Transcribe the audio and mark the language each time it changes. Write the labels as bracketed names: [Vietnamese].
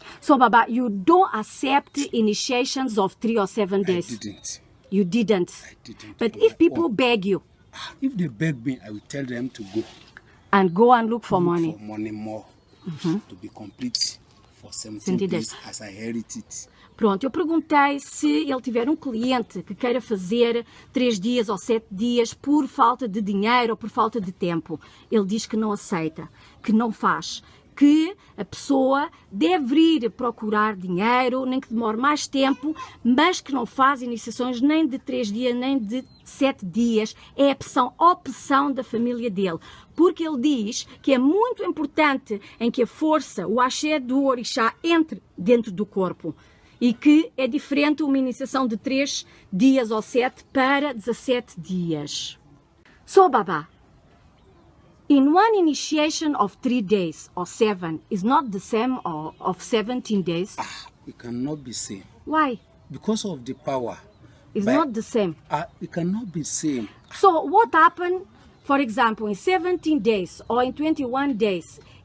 [English] So, Baba, you don't accept initiations of 3 or 7 days? I didn't. You didn't? I didn't. But if people beg you If they beg me, I will tell them to go. and go and look for money? For money more to be complete for 17 17 days days. as I inherit it. [Portuguese] Pronto, eu perguntei se ele tiver um cliente que queira fazer 3 dias ou 7 dias por falta de dinheiro ou por falta de tempo. Ele diz que não aceita, que não faz, que a pessoa deve ir procurar dinheiro, nem que demore mais tempo, mas que não faz iniciações nem de 3 dias, nem de 7 dias. É a opção da família dele. Porque ele diz que é muito importante em que a força, o axé do orixá, entre dentro do corpo. E que é diferente uma iniciação de 3 dias ou 7 para 17 dias. [English] So, Baba, in one initiation of 3 days or 7 is not the same of 17 days. It cannot be same. Why? Because of the power. It's But, not the same. It cannot be same. So what happened, for example, in 17 days or in 21 days?